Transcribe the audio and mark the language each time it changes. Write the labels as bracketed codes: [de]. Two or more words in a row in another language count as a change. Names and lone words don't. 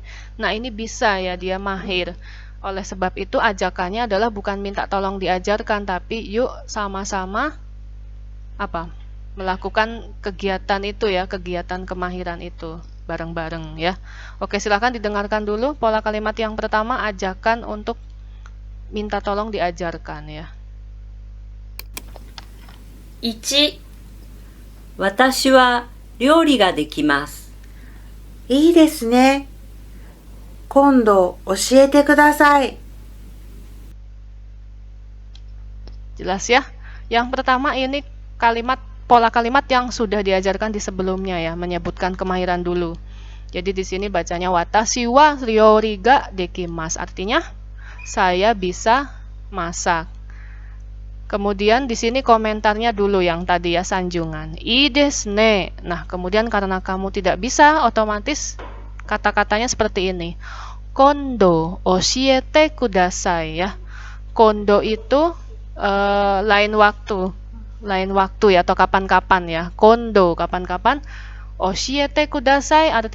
[id] Nah, ini bisa ya, dia mahir. Oleh sebab itu ajakannya adalah bukan minta tolong diajarkan, tapi yuk sama-sama apa? Melakukan kegiatan itu ya, kegiatan kemahiran itu bareng-bareng ya. Oke, silakan didengarkan dulu pola kalimat yang pertama, ajakan untuk minta tolong diajarkan ya. [ja] 1、私は料理ができます。いいですね。今度教えてください。 [id] Jelas ya. Yang pertama ini pola kalimat yang sudah diajarkan di sebelumnya ya, menyebutkan kemahiran dulu. Jadi di sini bacanya [ja] 私は料理ができます, [id] artinya saya bisa masak. Kemudian di sini komentarnya dulu yang tadi ya, sanjungan. [ja] いいですね. [id] Nah, kemudian karena kamu tidak bisa, otomatis kata-katanya seperti ini. [ja] 今度教えてください ya. [id] Kondo itu lain waktu ya, atau kapan-kapan ya. Kondo kapan-kapan. [ja] 教えてください [id] artinya